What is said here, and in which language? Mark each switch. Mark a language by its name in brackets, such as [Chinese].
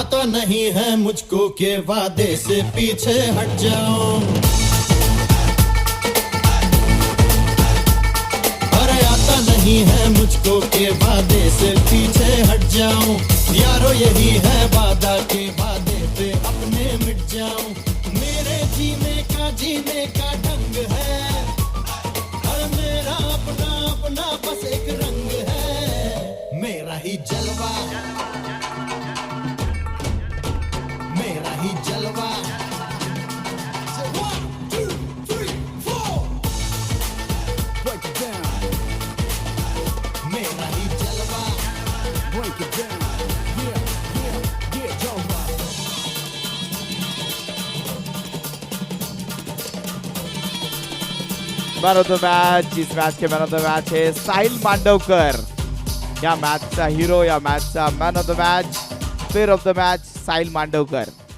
[Hindi] नहीं है मुझको के वादे से पीछे हट जाऊं, अरे आता नहीं है मुझको के वादे से पीछे हट जाऊं. यारो यही है वादा के वादे पे अपने मिट जाऊं. मेरे जीने का ढंग है, और मेरा अपना अपना बस एक रंग है. मेरा ही जलवा, मेरा ही जलवा. [English] So 1, 2, 3, 4. Break it down. [Hindi] मेरा ही जलवा. [English] Break it down. Yeah, [Hindi] जलवा. मैन ऑफ द मैच, इस मैच के मैन ऑफ द मैच है साहिल मांडवकर. [Marathi] या मैचचा हिरो, या मैचचा man of the match, player of the match Sahil Mandavkar.